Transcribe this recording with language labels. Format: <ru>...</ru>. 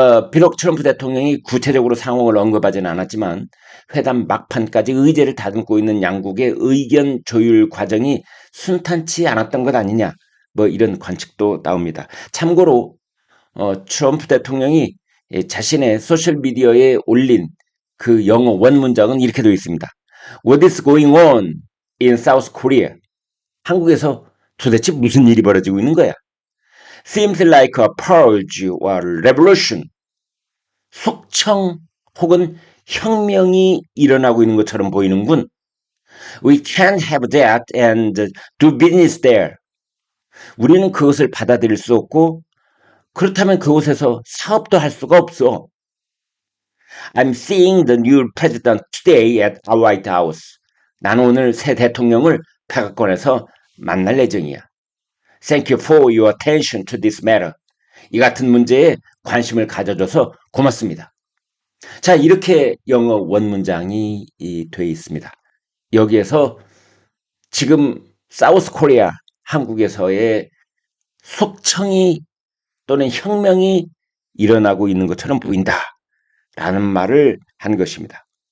<ko>비록 트럼프 대통령이 구체적으로 상황을 언급하지는 않았지만 회담 막판까지 의제를 다듬고 있는 양국의 의견 조율 과정이 순탄치 않았던 것 아니냐, 뭐 이런 관측도 나옵니다. 참고로 트럼프 대통령이 자신의 소셜미디어에 올린 그 영어 원문장은 이렇게 되어 있습니다.</ko> <en>What is going on in South Korea?</en> <ko>한국에서 도대체 무슨 일이 벌어지고 있는 거야?</ko> <en>Seems like a purge or revolution.</en> <ko>숙청 혹은 혁명이 일어나고 있는 것처럼 보이는군.</ko> <en>We can't have that and do business there.</en> <ko>우리는 그것을 받아들일 수 없고 그렇다면 그곳에서 사업도 할 수가 없어.</ko> <en>I'm seeing the new president today at our White House.</en> <ko>나는 오늘 새 대통령을 백악관에서 만날 예정이야.</ko> <en>Thank you for your attention to this matter.</en> <ko>이 같은 문제에 관심을 가져줘서 고맙습니다. 자, 이렇게 영어 원문장이 돼 있습니다. 여기에서 지금 사우스 코리아 한국에서의 속청이 또는 혁명이 일어나고 있는 것처럼 보인다라는 말을 한 것입니다.</ko>